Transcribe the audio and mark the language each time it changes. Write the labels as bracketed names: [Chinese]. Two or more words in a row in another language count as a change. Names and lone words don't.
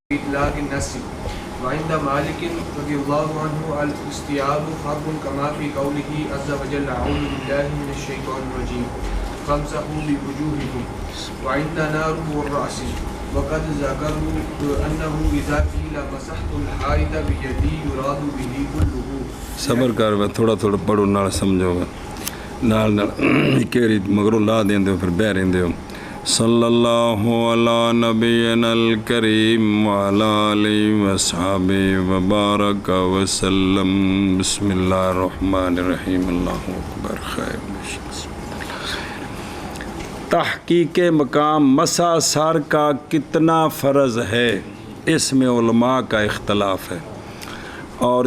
[Arabic] إطلاق النص وعند مالك رضي الله عنه الاستيعاب فرض كما في قوله عز وجل أعوذ بالله من الشيطان الرجيم فامسحوا بوجوهكم وعندنا رؤوس الرأس وقد ذكروا أنه إذا قيل مسحت الحائط بيدي يراد به كله. [Punjabi] صبر کر میں تھوڑا تھوڑا پڑھو نال سمجھو نال کیری مگروں لا دیندے ہو پھر بہ رہندے ہو. [Arabic] صلی اللہ علی نبینا الکریم وعلی آلہ وصحبہ وبارک وسلم. بسم اللہ الرحمن الرحیم. اللہ اکبر. خیر. [Urdu] تحقیق مقام مسح سر کا کتنا فرض ہے اس میں علماء کا اختلاف ہے، اور